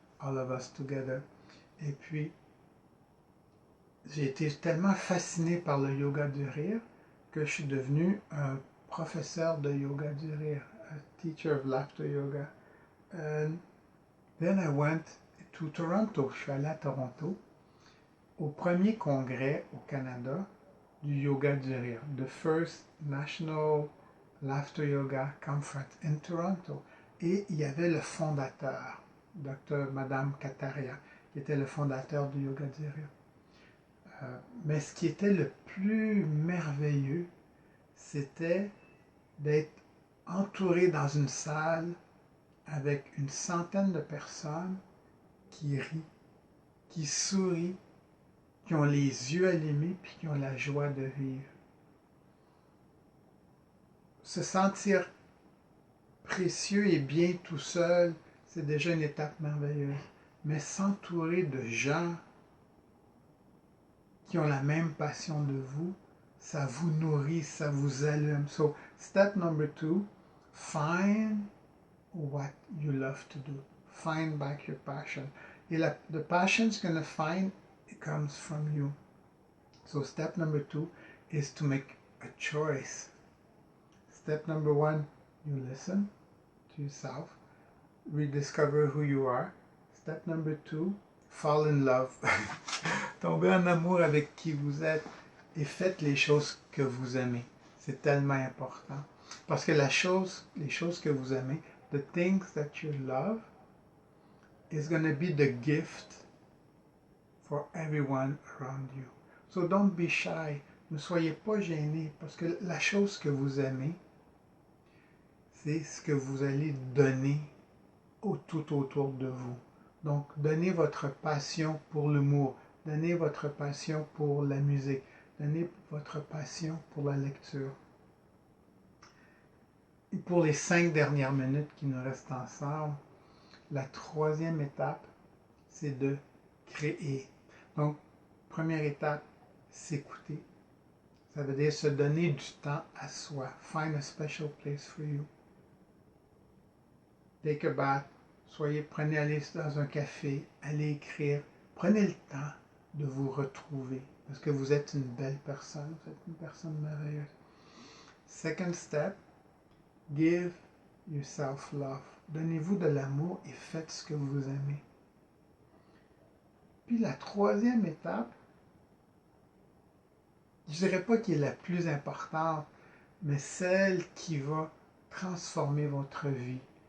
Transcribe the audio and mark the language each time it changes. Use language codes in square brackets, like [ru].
[en] all of us together. [fr] Et puis, j'ai été tellement fasciné par le yoga du rire que je suis devenu un professeur de yoga du rire, [en] a teacher of laughter yoga. And then I went to Toronto. [fr] Je suis allé à Toronto au premier congrès au Canada du yoga du rire, [en] the first National Laughter Yoga Conference in Toronto. [fr] Et il y avait le fondateur, Madame Kataria, qui était le fondateur du yoga du rire. Mais ce qui était le plus merveilleux, c'était d'être entouré dans une salle avec une centaine de personnes qui rient, qui sourient, qui ont les yeux allumés puis qui ont la joie de vivre. Se sentir précieux et bien tout seul, c'est déjà une étape merveilleuse. Mais s'entourer de gens qui ont la même passion de vous, ça vous nourrit, ça vous allume. [en] So, step number 2, find what you love to do. Find back your passion. Et the passion's going to find, it comes from you. So step number 2 is to make a choice. Step number 1, you listen to yourself, rediscover who you are. Step number 2, fall in love. [fr] Tombez en amour avec qui vous êtes et faites les choses que vous aimez. C'est tellement important. Parce que les choses que vous aimez, [en] the things that you love, is going to be the gift for everyone around you. So don't be shy. [fr] Ne soyez pas gênés parce que la chose que vous aimez, c'est ce que vous allez donner tout autour de vous. Donc, donnez votre passion pour l'humour, donnez votre passion pour la musique, donnez votre passion pour la lecture. Et pour les 5 dernières minutes qui nous restent ensemble, la 3e étape, c'est de créer. Donc, première étape, s'écouter. Ça veut dire se donner du temps à soi. [en] Find a special place for you. Take a bath. [fr] Allez dans un café, allez écrire. Prenez le temps de vous retrouver parce que vous êtes une belle personne, vous êtes une personne merveilleuse. [en] Second step, give yourself love. [fr] Donnez-vous de l'amour et faites ce que vous aimez. Puis la 3e étape, je ne dirais pas qu'elle est la plus importante, mais celle qui va transformer votre vie.